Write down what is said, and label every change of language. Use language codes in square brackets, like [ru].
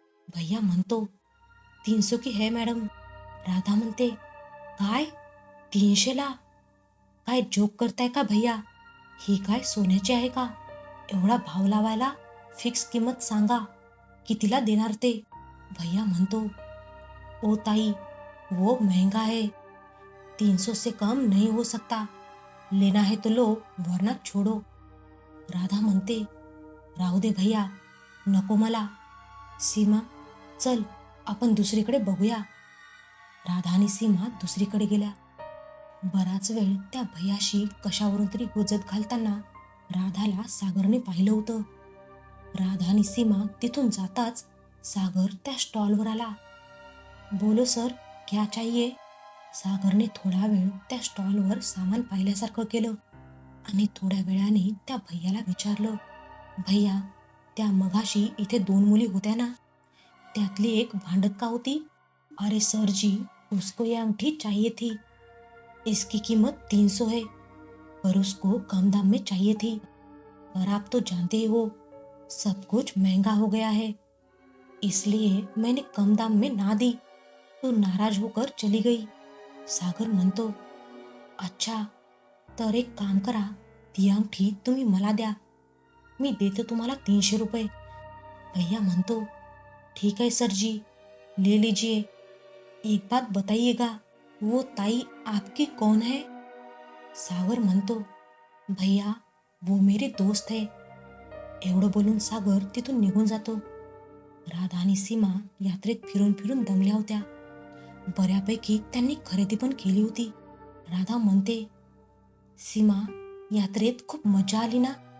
[mr] भैया म्हणतो, [hi] 300 की है मॅडम. [mr] राधा म्हणते, काय, 300ला? काय जोक करताय का भैया? ही काय सोन्याची आहे का? एवढा भाव लावायला फिक्स किंमत सांगा, कितीला देणार ते? भैया म्हणतो, ओ ताई, [hi] वो महंगा है, 300 से कम नहीं हो सकता, लेना है तो लो वरना छोड़ो. [mr] राधा म्हणते, राहू दे भैया, नको मला. सीमा, चल आपण दुसरीकडे बघूया. राधा आणि सीमा दुसरीकडे गेल्या. बराच वेळ त्या भैयाशी कशावरून तरी गोजत घालताना राधाला सागरने पाहिलं होतं. राधा आणि सीमा तिथून जाताच सागर त्या स्टॉलवर आला. [hi] बोलो सर, क्या चाहिए? [mr] सागरने थोडा वेळ त्या स्टॉलवर सामान पाहिल्यासारखं केलं आणि थोड्या वेळाने त्या भैयाला विचारलं, भैया, त्या मघाशी इथे 2 मुली होत्या ना, त्यातली एक भांडत का होती? [hi] अरे सर जी, उसको ये अंगठी चाहिए थी, इसकी कीमत 300 है, पर उसको कम दाम में चाहिए थी, पर आप तो जानते ही हो, सब कुछ महंगा हो गया है, इसलिए मैंने कम दाम में ना दी तो नाराज होकर चली गई. [mr] सागर म्हणतो, अच्छा, तर एक काम करा, ती अंगठी तुम्ही मला द्या, मी देतो तुम्हाला 300 रुपये. भैया म्हणतो, [hi] ठीक है सर जी, ले लीजिए. एक बात बताइएगा, वो ताई आपकी कौन है? [mr] सागर म्हणतो, [hi] भैया, वो मेरे दोस्त है. [mr] एवढं बोलून सागर तिथून निघून जातो. राधा आणि सीमा यात्रेत फिरून फिरून दमल्या होत्या. बऱ्यापैकी त्यांनी खरेदी पण केली होती. राधा म्हणते, सीमा, यात्रेत खूप मजा आली ना?